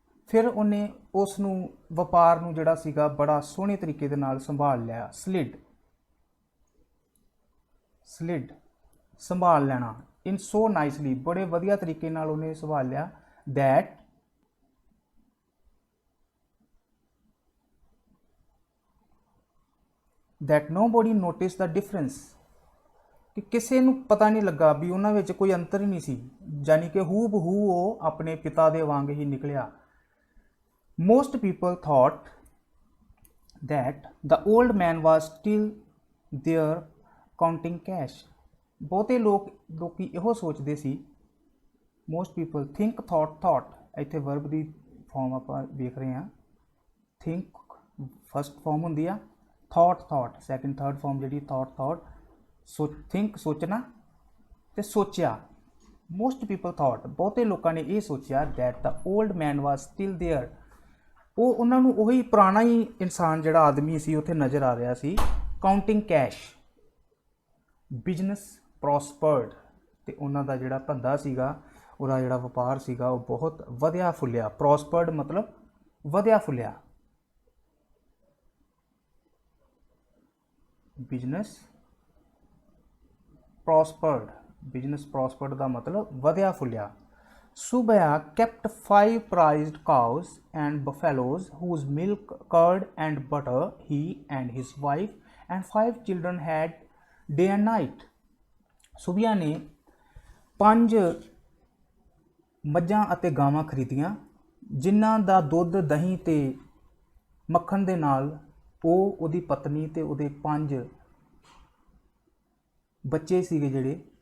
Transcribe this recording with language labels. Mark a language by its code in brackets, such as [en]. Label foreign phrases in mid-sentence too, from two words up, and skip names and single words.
[pa] ਫਿਰ ਉਹਨੇ ਉਸ ਨੂੰ ਵਪਾਰ ਨੂੰ ਜਿਹੜਾ ਸੀਗਾ ਬੜਾ ਸੋਹਣੇ ਤਰੀਕੇ ਦੇ ਨਾਲ ਸੰਭਾਲ ਲਿਆ। ਸਲਿਡ ਸੰਭਾਲ ਲੈਣਾ, [en] in so nicely, [pa] ਬੜੇ ਵਧੀਆ ਤਰੀਕੇ ਨਾਲ ਉਹਨੇ ਸੰਭਾਲ ਲਿਆ। [en] that nobody noticed the difference, [pa] ਕਿ ਕਿਸੇ ਨੂੰ ਪਤਾ ਨਹੀਂ ਲੱਗਾ ਵੀ ਉਹਨਾਂ ਵਿੱਚ ਕੋਈ ਅੰਤਰ ਹੀ ਨਹੀਂ ਸੀ, ਯਾਨੀ ਕਿ ਹੂ ਬਹੂ ਉਹ ਆਪਣੇ ਪਿਤਾ ਦੇ ਵਾਂਗ ਹੀ ਨਿਕਲਿਆ। [en] most people thought that the old man was still there counting cash, [pa] ਬਹੁਤੇ ਲੋਕੀ ਇਹੋ ਸੋਚਦੇ ਸੀ। [en] most people think thought [pa] ਇੱਥੇ ਵਰਬ ਦੀ ਫਾਰਮ ਆਪਾਂ ਵੇਖ ਰਹੇ ਹਾਂ। [en] think first form [pa] ਹੁੰਦੀ ਆ, [en] thought second third form ਜਿਹੜੀ thought think [pa] ਸੋਚਣਾ ਤੇ ਸੋਚਿਆ। [en] most people thought, [pa] ਬਹੁਤੇ ਲੋਕਾਂ ਨੇ ਇਹ ਸੋਚਿਆ [en] that the old man was still there, [pa] ਉਹ ਉਹਨਾਂ ਨੂੰ ਉਹੀ ਪੁਰਾਣਾ ਹੀ ਇਨਸਾਨ ਜਿਹੜਾ ਆਦਮੀ ਸੀ ਉੱਥੇ ਨਜ਼ਰ ਆ ਰਿਹਾ ਸੀ। [en] counting cash, business prospered, [pa] ਤੇ ਉਹਨਾਂ ਦਾ ਜਿਹੜਾ ਧੰਦਾ ਸੀਗਾ, ਉਹਦਾ ਜਿਹੜਾ ਵਪਾਰ ਸੀਗਾ ਉਹ ਬਹੁਤ ਵਧਿਆ ਫੁੱਲਿਆ। ਪ੍ਰੋਸਪਰਡ ਮਤਲਬ ਵਧਿਆ ਫੁੱਲਿਆ। [en] business prospered [pa] ਦਾ ਮਤਲਬ ਵਧਿਆ ਫੁੱਲਿਆ। [en] Subaya kept 5 prized cows and buffaloes whose milk, curd and butter he and his wife and 5 children had day and night. [pa] ਸੁਬਿਆ ਨੇ 5 ਮੱਝਾਂ ਅਤੇ ਗਾਵਾਂ ਖਰੀਦੀਆਂ, ਜਿਨ੍ਹਾਂ ਦਾ ਦੁੱਧ, ਦਹੀਂ ਤੇ ਮੱਖਣ ਦੇ ਨਾਲ ਉਹ, ਉਹਦੀ ਪਤਨੀ ਤੇ ਉਹਦੇ 5 ਬੱਚੇ ਸੀਗੇ ਜਿਹੜੇ।